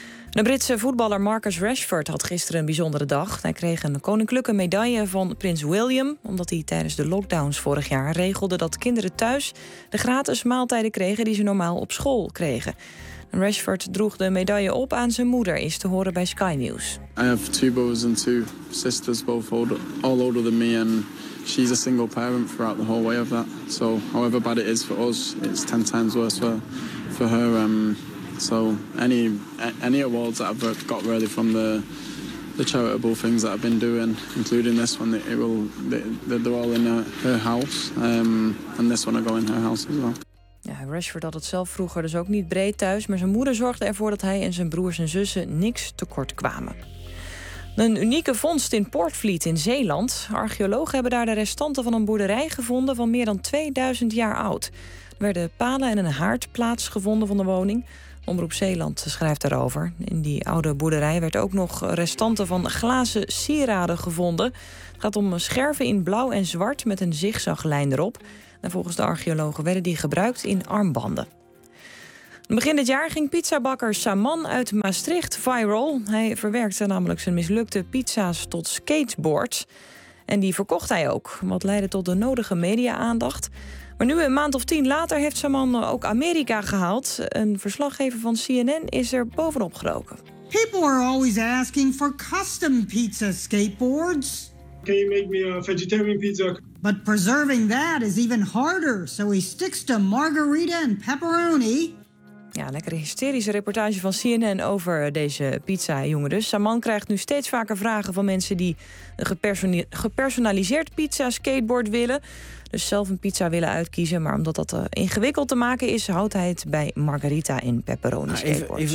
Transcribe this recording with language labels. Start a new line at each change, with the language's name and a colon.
Dutch: De Britse voetballer Marcus Rashford had gisteren een bijzondere dag. Hij kreeg een koninklijke medaille van prins William, omdat hij tijdens de lockdowns vorig jaar regelde dat kinderen thuis de gratis maaltijden kregen die ze normaal op school kregen. Rashford droeg de medaille op aan zijn moeder, is te horen bij Sky News.
English: I have 2 brothers and 2 sisters, both all older than me, and she's a single parent throughout the whole way of that. So however bad it is for us, it's 10 times worse for her. So any awards that I've got really from the charitable things that I've been doing, including this one, they're all in her house. And this one I go in her house as well.
Dutch: Ja, Rashford had het zelf vroeger dus ook niet breed thuis, maar zijn moeder zorgde ervoor dat hij en zijn broers en zussen niks tekort kwamen. Een unieke vondst in Portvliet in Zeeland. Archeologen hebben daar de restanten van een boerderij gevonden van meer dan 2000 jaar oud. Er werden palen en een haard plaatsgevonden van de woning. Omroep Zeeland schrijft daarover. In die oude boerderij werd ook nog restanten van glazen sieraden gevonden. Het gaat om scherven in blauw en zwart met een zigzaglijn erop. En volgens de archeologen werden die gebruikt in armbanden. Begin dit jaar ging pizzabakker Saman uit Maastricht viral. Hij verwerkte namelijk zijn mislukte pizza's tot skateboards. En die verkocht hij ook, wat leidde tot de nodige media-aandacht. Maar nu, een maand of 10 later, heeft Saman ook Amerika gehaald. Een verslaggever van CNN is er bovenop geroken.
English: People are always asking for custom pizza skateboards. Can you make me a vegetarian pizza? But preserving that is even harder, so he sticks to margarita and pepperoni.
Dutch: Ja, lekkere hysterische reportage van CNN over deze pizza, jongen. Dus Saman krijgt nu steeds vaker vragen van mensen die een gepersonaliseerd pizza-skateboard willen. Dus zelf een pizza willen uitkiezen. Maar omdat dat ingewikkeld te maken is, houdt hij het bij margarita in pepperoni skateboards.